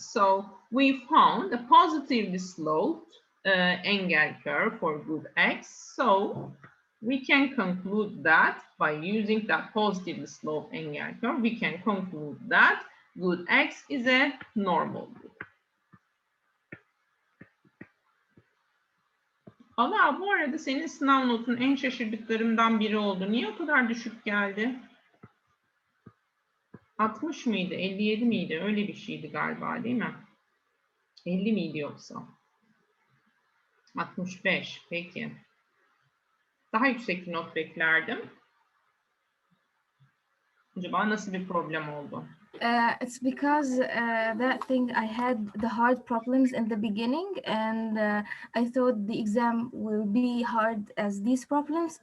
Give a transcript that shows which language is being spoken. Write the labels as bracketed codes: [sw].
[en] So we found a positively sloped Engel curve for good X. So we can conclude that by using that positively sloped Engel curve, we can conclude that good X is a normal good. [tr] Allah, bu arada senin sınav notun en şaşırdıklarımdan biri oldu. Niye o kadar düşük geldi? 60 mıydı? 57 miydi? Öyle bir şeydi galiba, değil mi? 50 miydi yoksa? 65. Peki. Daha yüksek bir not beklerdim. Acaba nasıl bir problem oldu? [en] It's because that thing I had the hard problems in the beginning, and I thought the exam will be hard as these problems.